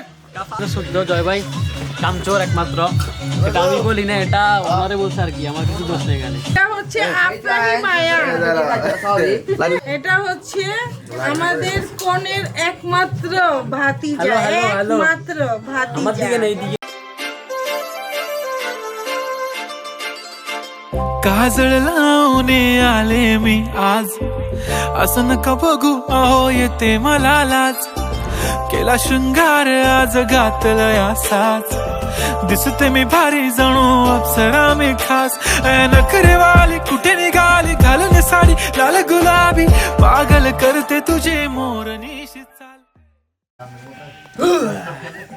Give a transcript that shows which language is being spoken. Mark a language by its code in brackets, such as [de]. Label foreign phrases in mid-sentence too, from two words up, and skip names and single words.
[bn] শুদ্ধ জয় ভাই কামচোর একমাত্র। এটা আমি বলি না এটা ওনারে বলছে আর কি আমার কিছু দোষ নেই এখানে। এটা হচ্ছে আপনারই মায়া। এটা হচ্ছে আমাদের কনের একমাত্র ভাতিজা একমাত্র ভাতিজা। আমার দিকে নেই দিকে [mr] काजळ लावणे आले मी आज असं नका बघू अहो येते मला लाज केला शृंगार आज घातला असाच दिसते मी भारी जणू अप्सरा मी खास नखरेवाली कुठे निघाली घालून साडी लाल गुलाबी पागल करते तुझे मोरनीशी चाल